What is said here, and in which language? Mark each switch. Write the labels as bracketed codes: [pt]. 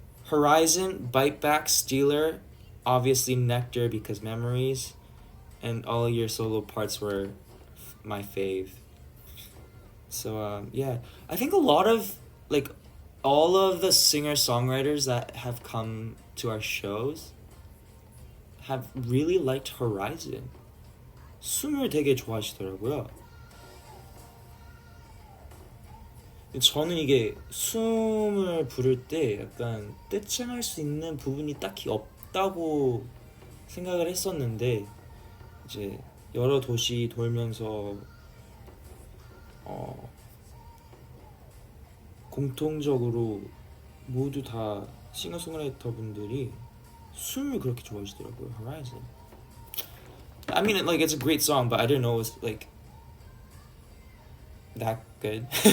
[en] Horizon, Bite Back, Stealer, obviously Nectar because memories, and all your solo parts were my fave. So yeah, I think a lot of like all of the singer-songwriters that have come to our shows have really liked Horizon. [ko] 숨을 되게 좋아하시더라고요. 저는 이게 숨을 부를 때 약간 떼창할 수 있는 부분이 딱히 없다고 생각을 했었는데, 이제 여러 도시 돌면서 공통적으로 모두 다 싱어송라이터 분들이 숨을 그렇게 좋아하시더라고요. [en] Horizon. I mean, like, it's a great song, but I didn't know it was like that good.